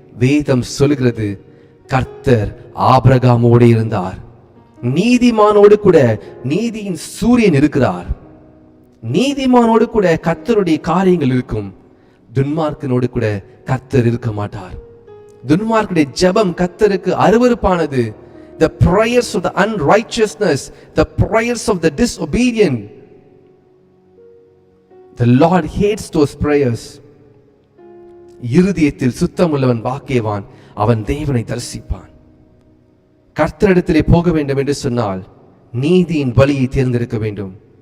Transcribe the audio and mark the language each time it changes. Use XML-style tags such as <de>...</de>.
<ta>வேதம் சொல்கிறது கர்த்தர் ஆபிரகாமோடு இருந்தார். நீதிமானோடு கூட நீதியின் சூரியன் இருக்கிறார். நீதிமானோடு கூட கர்த்தருடைய காரியங்கள் இருக்கும். துன்மார்க்கனோடு கூட கர்த்தர் இருக்க மாட்டார். துன்மார்க்குடைய ஜெபம் கர்த்தருக்கு அருவருப்பானது.</ta> <en>The prayers of the unrighteousness, the prayers of the disobedient, the Lord hates those prayers.</en> <ta>இருதயத்தில் சுத்தமுள்ளவன் பாக்கியவான், அவன் தேவனை தரிசிப்பான். கர்த்தரிடத்திலே போக வேண்டும் என்று சொன்னால் நீதியின் வழியை தேர்ந்தெடுக்க வேண்டும்.</ta>